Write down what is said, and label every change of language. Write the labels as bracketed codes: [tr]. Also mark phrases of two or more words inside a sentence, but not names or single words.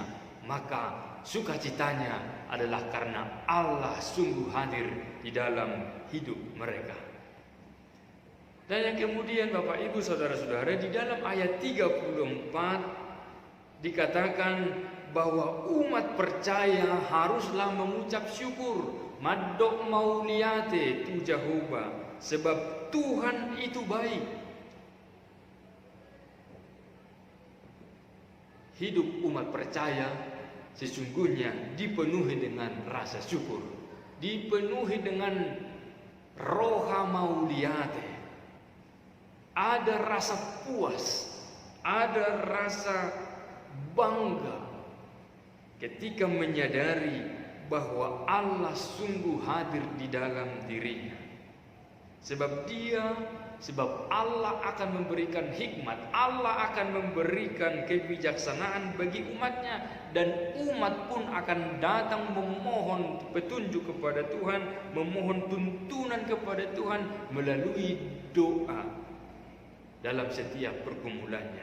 [id] Maka sukacitanya adalah karena Allah sungguh hadir di dalam hidup mereka. Dan yang kemudian Bapak Ibu Saudara-saudara, di dalam ayat 34 dikatakan bahwa umat percaya haruslah mengucap syukur, [bbc] madok mauliate tu Jehovah, [id] sebab Tuhan itu baik. Hidup umat percaya sesungguhnya dipenuhi dengan rasa syukur, dipenuhi dengan [bbc] roha mauliate. [id] Ada rasa puas, ada rasa bangga ketika menyadari bahwa Allah sungguh hadir di dalam dirinya. Sebab Allah akan memberikan hikmat, Allah akan memberikan kebijaksanaan bagi umatnya, dan umat pun akan datang memohon petunjuk kepada Tuhan, memohon tuntunan kepada Tuhan melalui doa dalam setiap pergumulannya.